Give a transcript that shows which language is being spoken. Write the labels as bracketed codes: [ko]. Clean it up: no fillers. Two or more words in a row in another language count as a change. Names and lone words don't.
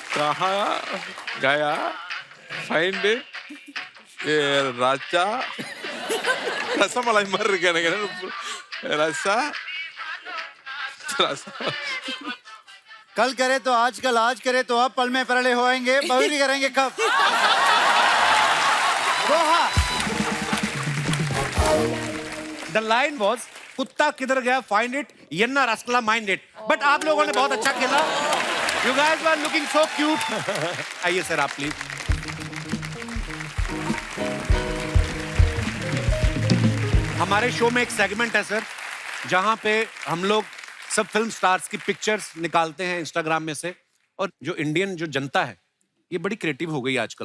[hi] कहाँ गया, [en] find it, [hi] राजा [ta] ரசமலாய் மாதிரி இருக்கு எனக்கு. ரசா ரசா [hi] कल करे तो आजकल, आज करे तो अब, पल में परले होएंगे, बहुरी करेंगे कब? दोहा. [en] The line was [hi] कुत्ता किधर गया [en] find it, [ta] என்ன ராஸ்கலா [en] mind it. [hi] बट आप लोगों ने बहुत अच्छा खेला. [en] You guys were looking so cute. [hi] आइए सर आप प्लीज. हमारे शो में एक सेगमेंट है सर जहां पे हम लोग सब [en] film stars [hi] की पिक्चर्स निकालते हैं इंस्टाग्राम में से. और जो इंडियन जो जनता है ये बड़ी क्रिएटिव हो गई आजकल.